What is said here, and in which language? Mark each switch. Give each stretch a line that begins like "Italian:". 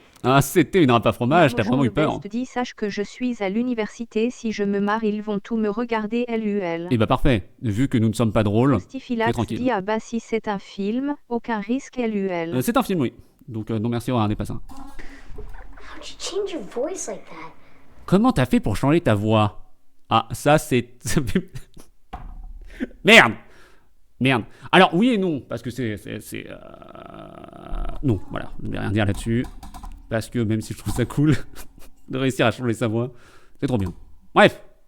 French: Ah, c'était une râpe à fromage. T'as vraiment eu peur. Best dit sache que je suis à l'université. Si je me marre, ils vont tout me regarder LUL. Et bah parfait. Vu que nous ne sommes pas drôles, c'est Rostifilax tranquille. dit ah bah si c'est un film, aucun risque LUL. C'est un film, oui. Donc non merci, regardez pas ça.
English: How'd you change your voice like that?
French: Comment t'as fait pour changer ta voix? Ah, ça c'est... Merde. Alors, oui et non, parce que non, voilà, je ne vais rien dire là-dessus. Parce que même si je trouve ça cool de réussir à changer sa voix, c'est trop bien. Bref.